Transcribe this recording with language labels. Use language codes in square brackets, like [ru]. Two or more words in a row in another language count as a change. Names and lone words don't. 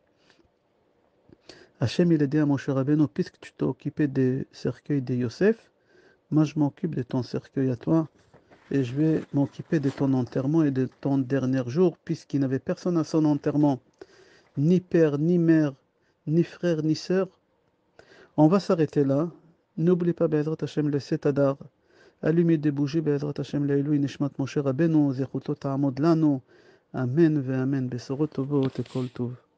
[fr] Hachem, il a dit à Moshe Rabbeinu, puisque tu t'es occupé des cercueils de Yosef, moi je m'occupe de ton cercueil à toi, et je vais m'occuper de ton enterrement et de ton dernier jour, puisqu'il n'avait personne à son enterrement, ni père, ni mère, ni frère, ni sœur. On va s'arrêter là. N'oublie pas, [he] בעזרת השם, [fr] le 7 Adar. Allumez des bougies, [he] בעזרת השם, לעילוי, נשמת משה רבנו, זכותו תעמוד לנו. אמן, ואמן, בשורות טובות, et כל טוב.